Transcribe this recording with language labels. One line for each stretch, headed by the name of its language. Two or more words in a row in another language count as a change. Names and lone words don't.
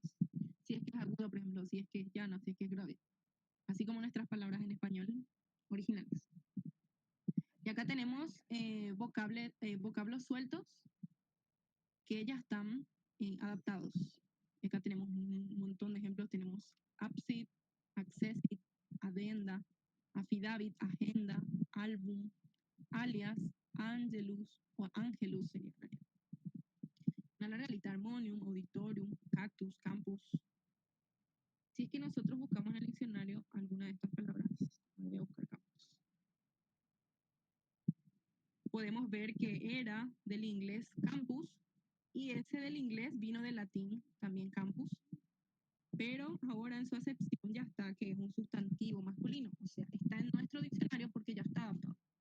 Spanish: Si es que es agudo, por ejemplo, si es que es llano, si es que es grave. Así como nuestras palabras en español originales. Y acá tenemos vocablos sueltos que ya están adaptados. Acá tenemos un montón de ejemplos. Tenemos APSID, Accessit, Adenda, Affidavit, Agenda, Álbum, Alias, Angelus o Angelus sería una larga Harmonium, Auditorium, Cactus, Campus. Si es que nosotros buscamos en el diccionario alguna de estas palabras, voy a buscar campus, podemos ver que era del inglés campus y ese del inglés vino del latín también campus, pero ahora en su acepción ya está que es un sustantivo masculino, o sea, está en nuestro diccionario porque ya está adaptado.